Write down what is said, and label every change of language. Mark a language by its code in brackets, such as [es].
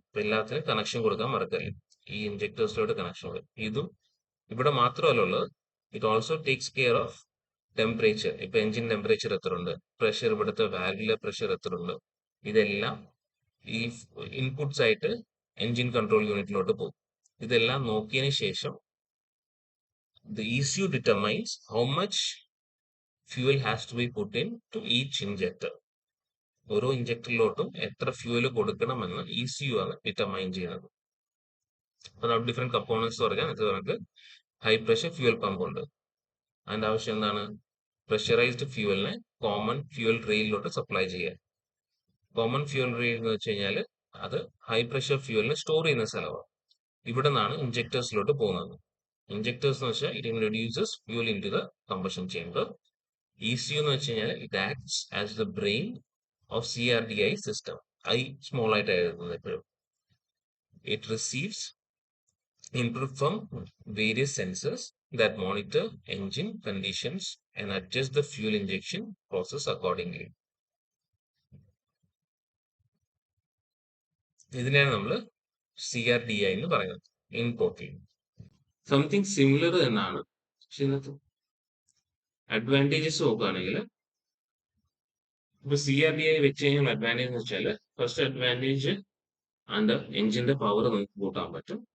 [ml] അപ്പൊ എല്ലാത്തിനും കണക്ഷൻ കൊടുക്കാൻ മറക്കല്ലേ, ഈ ഇഞ്ചക്ടേഴ്സിലോട്ട് കണക്ഷൻ കൊടുക്കും. ഇതും ഇവിടെ മാത്രമല്ല ഉള്ളത്, [en] It also takes care of temperature. [ml] ഇപ്പൊ എഞ്ചിൻ ടെമ്പറേച്ചർ എത്ര ഉണ്ട്, പ്രഷർ, ഇവിടുത്തെ വാൽവിലെ പ്രഷർ എത്ര ഉണ്ട്, ഇതെല്ലാം ഈ ഇൻപുട്സ് ആയിട്ട് എഞ്ചിൻ കൺട്രോൾ യൂണിറ്റിലോട്ട് പോകും. ഇതെല്ലാം നോക്കിയതിന് ശേഷം [en] the ECU determines how much fuel has to be put in to each injector. [ml] ഓരോ ഇഞ്ചക്ടറിലോട്ടും എത്ര ഫ്യൂവൽ കൊടുക്കണമെന്ന് ECU ആണ് ഡിറ്റർമൈൻ ചെയ്യുന്നത്. അപ്പൊ ഡിഫറെന്റ് കമ്പോണൻസ് പറഞ്ഞാൽ ഇത് നമുക്ക് ഹൈ പ്രഷർ ഫ്യൂവൽ പമ്പ് ഉണ്ട്. അതിന്റെ ആവശ്യം എന്താണ്, പ്രഷറൈസ്ഡ് ഫ്യൂവലിനെ കോമൺ ഫ്യൂൽ റെയിലിലോട്ട് സപ്ലൈ ചെയ്യുക. കോമൺ ഫ്യൂൽ റെയിൽ എന്ന് വെച്ച് കഴിഞ്ഞാൽ അത് ഹൈ പ്രഷർ ഫ്യൂലിനെ സ്റ്റോർ ചെയ്യുന്ന സ്ഥലമാണ്. ഇവിടെ നിന്നാണ് ഇഞ്ചക്ടേഴ്സിലോട്ട് പോകുന്നത്. ഇഞ്ചക്ടേഴ്സ് എന്ന് വെച്ചാൽ [en] It reduces fuel into the combustion chamber. ECU [ml] എന്ന് വെച്ച് കഴിഞ്ഞാൽ [en] It acts as the brain of CRDi system. [ml] I small ആയിട്ട് എഴുതുന്നത് എപ്പോഴും. [en] It receives input from various sensors that monitor engine conditions and adjust the fuel injection process accordingly. [ml] ഇതിനെയാണ് നമ്മൾ CRDi എന്ന് പറയുന്നത് ഇൻപുട്ടിൽ. [en] something similar [ml] എന്നാണ്. പക്ഷെ ഇതിനകത്ത് അഡ്വാൻറ്റേജസ് നോക്കുകയാണെങ്കിൽ ഇപ്പൊ CRDi വെച്ച് കഴിഞ്ഞാൽ അഡ്വാൻറ്റേജ് എന്ന് വെച്ചാൽ ഫസ്റ്റ് അഡ്വാൻറ്റേജ് അതിന്റെ എഞ്ചിന്റെ പവർ നമുക്ക് കൂട്ടാൻ പറ്റും.